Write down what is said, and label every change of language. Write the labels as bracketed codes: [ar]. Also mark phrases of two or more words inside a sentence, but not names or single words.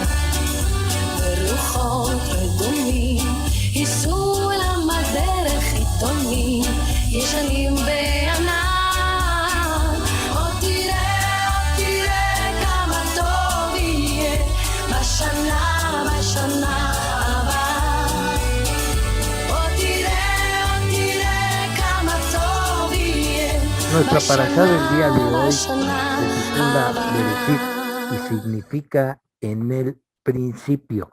[he] ורוחות רדומים ייסעו אל המדרך עיתונים ישנים בענן. תראה כמה טוב יהיה בשנה [es] Nuestra parashá del día de hoy se titula Bereshit y significa en el principio.